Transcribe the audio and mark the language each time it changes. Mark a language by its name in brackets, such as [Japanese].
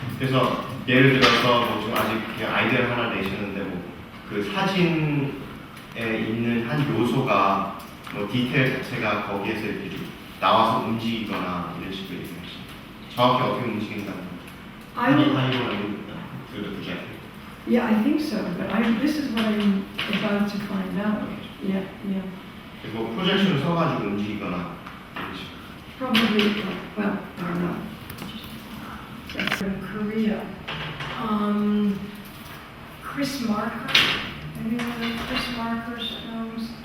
[Korean] 그래서 예를 들어서 뭐 지금 아직 그냥 아이디어를 하나 내시는데 뭐 그 사진에 있는 한 요소가 뭐 디테일 자체가 거기에서 이렇게 좀 나와서 움직이거나 이런 식으로 얘기하시죠. 정확히 어떻게 움직인다는 [English] I will, [Korean] 그렇게. [English] yeah, I think so, but this is what I'm about to find out. Yeah. [Korean] 그리고 프로젝션을 써가지고 움직이거나 이런 식으로. [English] Probably, well, I don't know. That's in Korea. Chris Marker. Anyone know Chris Marker's films?